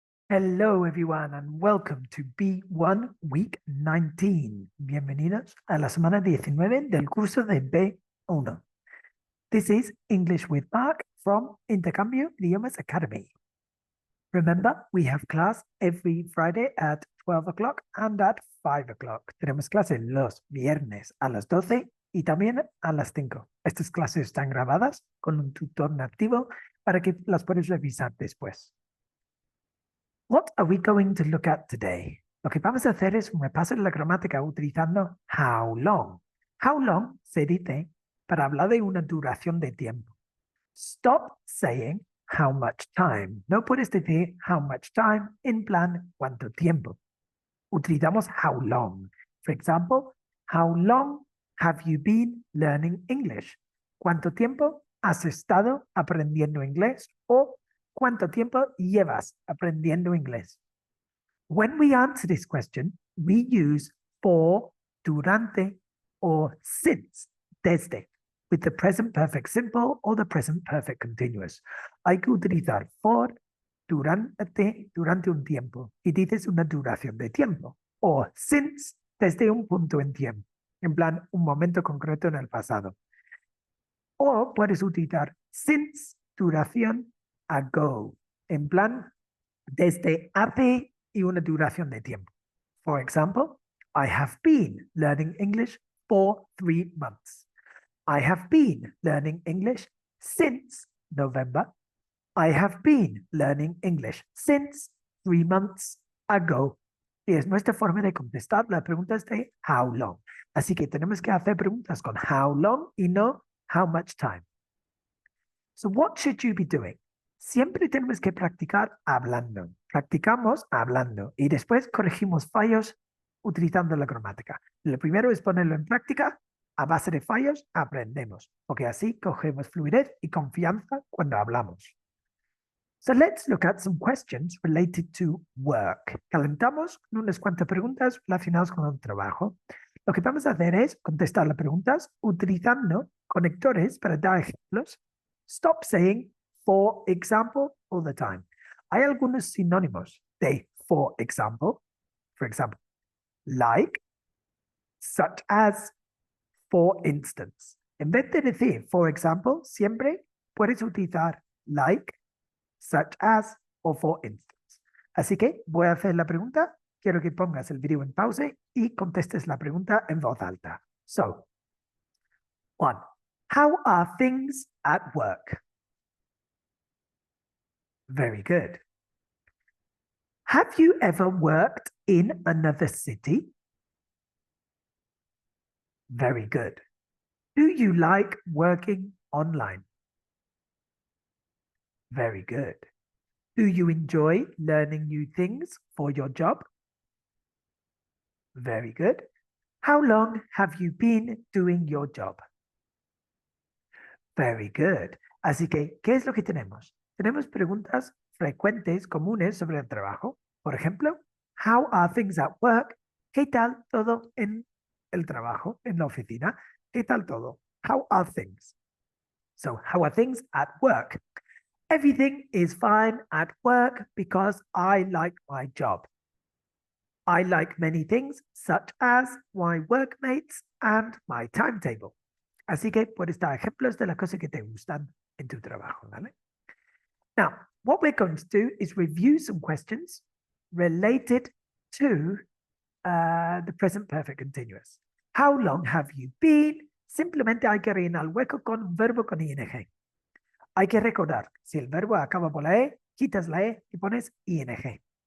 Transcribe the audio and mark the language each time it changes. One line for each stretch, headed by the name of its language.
English: Hello everyone and welcome to B1 Week 19.
Spanish: Bienvenidos a la semana 19 del curso de B1.
English: This is English with Marc from Intercambio Idiomas Academy. Remember, we have class every Friday at 12 o'clock and at 5 o'clock.
Spanish: Tenemos clase los viernes a las 12 y también a las 5. Estas clases están grabadas con un tutor nativo para que las puedas revisar después.
English: What are we going to look at today?
Spanish: Lo que vamos a hacer es un repaso de la gramática utilizando
English: how long. How long
Spanish: se dice para hablar de una duración de tiempo.
English: Stop saying how much time.
Spanish: No puedes decir
English: how much time
Spanish: en plan cuánto tiempo. Utilizamos
English: how long. For example, how long have you been learning English?
Spanish: ¿Cuánto tiempo has estado aprendiendo inglés? O ¿cuánto tiempo llevas aprendiendo inglés?
English: When we answer this question, we use for,
Spanish: durante,
English: or since,
Spanish: desde,
English: with the present perfect simple or the present perfect continuous.
Spanish: Hay que utilizar for, durante un tiempo, y dices una duración de tiempo, o since, desde un punto en tiempo, en plan, un momento concreto en el pasado. O puedes utilizar since, duración, ago, en plan, desde hace y una duración de tiempo.
English: For example, I have been learning English for 3 months. I have been learning English since November. I have been learning English since 3 months ago.
Spanish: Y es nuestra forma de contestar las preguntas de
English: how long.
Spanish: Así que tenemos que hacer preguntas con how long y no
English: how much time. So what should you be doing?
Spanish: Siempre tenemos que practicar hablando. Practicamos hablando y después corregimos fallos utilizando la gramática. Lo primero es ponerlo en práctica. A base de fallos aprendemos, porque así cogemos fluidez y confianza cuando hablamos.
English: So let's look at some questions related to work.
Spanish: Calentamos con unas cuantas preguntas relacionadas con el trabajo. Lo que vamos a hacer es contestar las preguntas utilizando conectores para dar ejemplos.
English: Stop saying for example all the time.
Spanish: Hay algunos sinónimos de
English: for example. For example, like, such as, for instance.
Spanish: En vez de decir
English: for example,
Spanish: siempre puedes utilizar
English: like, such as
Spanish: o
English: for instance.
Spanish: Así que voy a hacer la pregunta. Quiero que pongas el video en pausa y contestes la pregunta en voz alta.
English: So, 1. How are things at work? Very good. Have you ever worked in another city? Very good. Do you like working online? Very good. Do you enjoy learning new things for your job? Very good. How long have you been doing your job? Very good.
Spanish: Así que, ¿qué es lo que tenemos? Tenemos preguntas frecuentes, comunes sobre el trabajo. Por ejemplo,
English: how are things at work?
Spanish: ¿Qué tal todo en el trabajo, en la oficina? ¿Qué tal todo?
English: How are things? So, how are things at work? Everything is fine at work because I like my job. I like many things, such as my workmates and my timetable.
Spanish: Así que puedes dar ejemplos de las cosas que te gustan en tu trabajo, ¿vale?
English: Now, what we're going to do is review some questions related to the present perfect continuous. How long have you been?
Spanish: Simplemente hay que rellenar el hueco con un verbo con ing. Hay que recordar, si el verbo acaba por la E, quitas la E y pones ing.